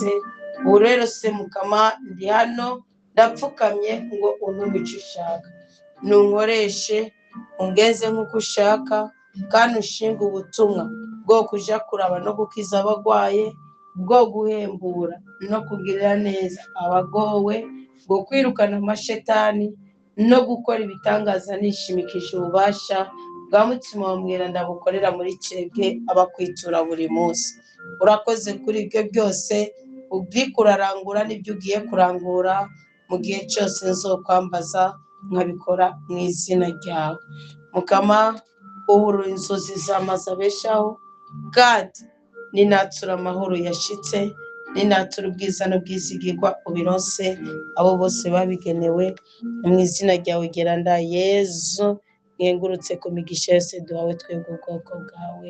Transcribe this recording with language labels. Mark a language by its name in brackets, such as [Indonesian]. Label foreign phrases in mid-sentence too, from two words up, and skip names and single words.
[Rundi] Ubu rero se mukama ndi hano ndapfukamye ngo untume icyo ushaka, nunkoreshe ungeze nk'uko ushaka, kandi ushinga ubutumwa bwo kuja kuraba no gukiza abagwaye, bwo guhembura no kugirira neza abagowe, bwo kwirukana amashetani no gukora ibitangaza nishimikije ububasha bwa mutima wa mweranda bukorera muri twebwe abakwitura buri munsi. Urakoze kuri ibyo byose, ubwikurarangura n'ibyo ugiye kurangura mu gihe cyose nzokwambaza nkabikora mu izina ryawe. Mukama ubura inzozi zamaze abeshaho, kandi ninatura amahoro yashitse, ninatura ubwiza n'ubwizigirwa ubironse abo bose babigenewe, mu izina ryawe geranda Yesu nkengurutse ku migisha yose duhawe twebwe ubwoko bwawe.